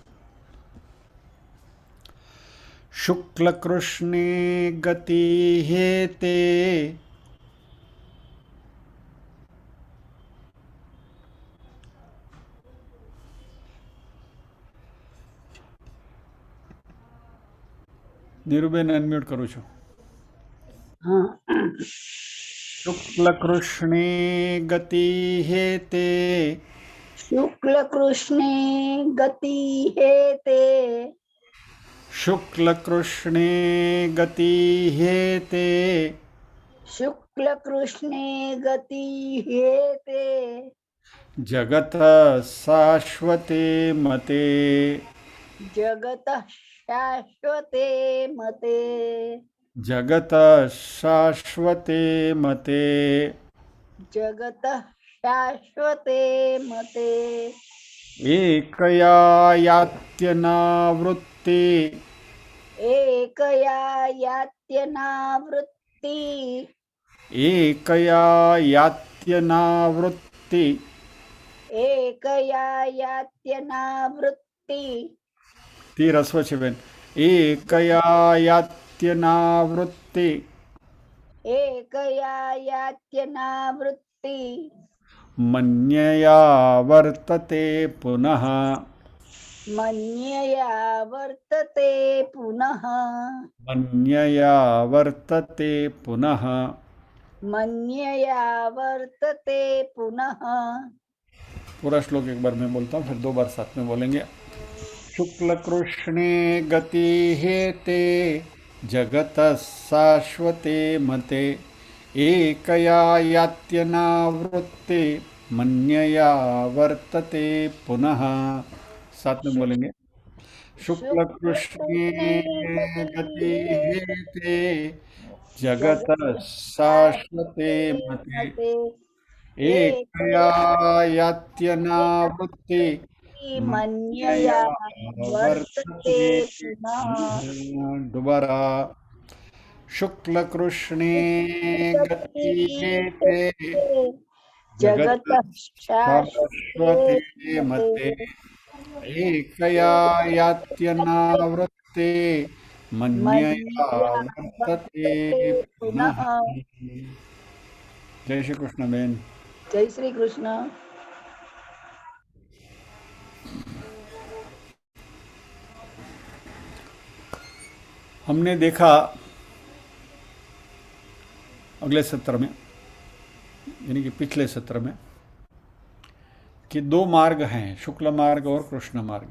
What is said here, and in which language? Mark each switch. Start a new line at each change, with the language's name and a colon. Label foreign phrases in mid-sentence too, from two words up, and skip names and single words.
Sanskrit: शुक्ल कृष्णे गति हेते,
Gujarati: નીરુબેન અનમ્યુટ કરું છું।
Hindi: हाँ।
Sanskrit: શુક્લ કૃષ્ણે ગતિ હેતે, शुक्ल कृष्णे गति हेते, શુક્લ કૃષ્ણે ગતિ હેતે, शुक्ल कृष्णे गति हेते, જગત શાશ્વતે મતે, जगतः शाश्वते मते, જગત શાશ્વતે મતે, जगतः शाश्वते मते, એકયા યાત્યનાવૃત્તિ, एकया यात्यनावृत्ति, એકયા યાત્યનાવૃત્તિ, एकया यात्यनावृत्ति, ती रस्व
Gujarati: છે બેન।
Sanskrit: એકયા યાત્યનાવૃત્તિ, एकया यात्यनावृत्ति, મન્યયા વર્તતે પુનઃ, मन्यया वर्तते पुनः, મન્યયા વર્તતે પુનઃ। मन्यया वर्तते पुनः।
Hindi: पूरा श्लोक एक बार मैं बोलता हूँ, फिर दो बार साथ में बोलेंगे।
Sanskrit: शुक्ल कृष्णे गति हेते, जगत शाश्वते मते, एकया यात्यनावृत्ति, मन्यया वर्तते पुनः।
Hindi: साथ में बोलेंगे।
Sanskrit: शुक्ल कृष्णे गति हेते, जगत शाश्वते मते, एकया यात्यनावृत्ति, मन्यया मन्यया वर्तते वर्तते पुनः। पुनः। दोबारा। शुक्ल कृष्णे गति गति हेते, जगत जगतः शाश्वते शाश्वते मते, एकया यात्यनावृत्ते, मन्यया मन्यया वर्तते वर्तते पुनः। पुनः।
Hindi: जय श्री कृष्ण बेन। जय श्री कृष्ण। हमने देखा अगले सत्र में, यानी कि पिछले सत्र में, कि दो मार्ग हैं, शुक्ल मार्ग और कृष्ण मार्ग।